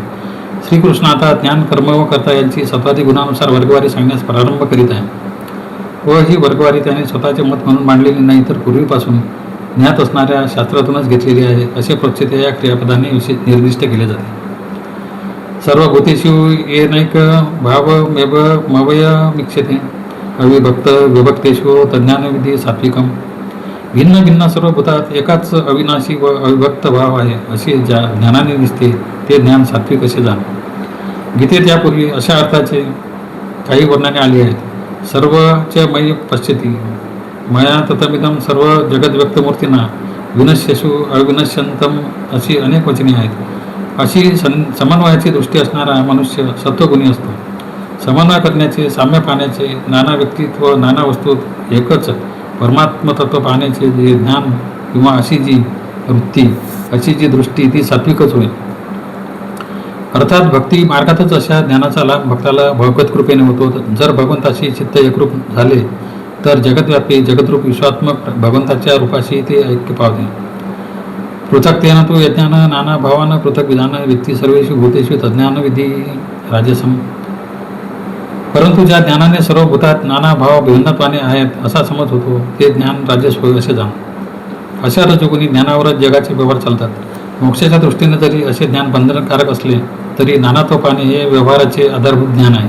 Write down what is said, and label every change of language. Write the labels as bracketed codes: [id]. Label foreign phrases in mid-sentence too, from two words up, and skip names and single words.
[mr] श्रीकृष्ण आता ज्ञान, कर्म व कर्ता यांची सत्वादी गुणानुसार वर्गवारी सांगण्यास प्रारंभ करीत आहे व ही वर्गवारी त्याने स्वतःचे मत म्हणून मांडलेली नाही तर पूर्वीपासून ज्ञात असणाऱ्या शास्त्रातूनच घेतलेली आहे असे प्रोच्यते या क्रियापदाने निर्दिष्ट केले जाते. [sa] सर्व भूतेषु येनैक भावमेव मवय मिक्षते अविभक्त विभक्तेषु तज्ज्ञानविधी सात्विकम. [mr] भिन्न भिन्न सर्व भूतात एकाच अविनाशी व अविभक्त भाव आहे असे ज्या ज्ञानाने दिसते ते ज्ञान सात्विक असे जाण. गीतेत यापूर्वी अशा अर्थाचे काही वर्णने आली आहेत. [sa] सर्वच मयि पश्यति मया ततमिदं सर्व जगद्व्यक्तमूर्तींना विनश्यसु अविनश्यंतम [mr] अशी अनेक वचने आहेत. अशी समन्वयाची दृष्टी असणारा मनुष्य सत्वगुणी असतो. समन्वय करण्याचे, साम्य पाहण्याचे, नाना व्यक्तित्व, नाना वस्तूत एकच परमात्मतत्व पाहण्याचे जे ज्ञान किंवा अशी जी वृत्ती, अशी जी दृष्टी ती सात्विकच होय. अर्थात भक्ती मार्गातच अशा ज्ञानाचा लाभ भक्ताला भगवत कृपेने होतो. जर भगवंताशी चित्त एकरूप झाले तर जगद्व्यापी जगद्रूप विश्वात्मक भगवंताच्या रूपाशी ते ऐक्य पावते. [sa] पृथक्तेन तु यज्ञान नाना भावानं पृथक विधान व्यक्ती सर्वेषु भूतेषु तज्ज्ञान विधी राजसम. [mr] परंतु ज्या ज्ञानाने सर्व भूतात नाना भाव भिन्नत्वाने आहेत असा समज होतो ते ज्ञान राजस होय असे जाण. अशा रजोगुणी ज्ञानावरच जगाचे व्यवहार चालतात. मोक्षाच्या दृष्टीने जरी असे ज्ञान बंधनकारक असले तरी नानात्व पाहणे हे व्यवहाराचे आधारभूत ज्ञान आहे.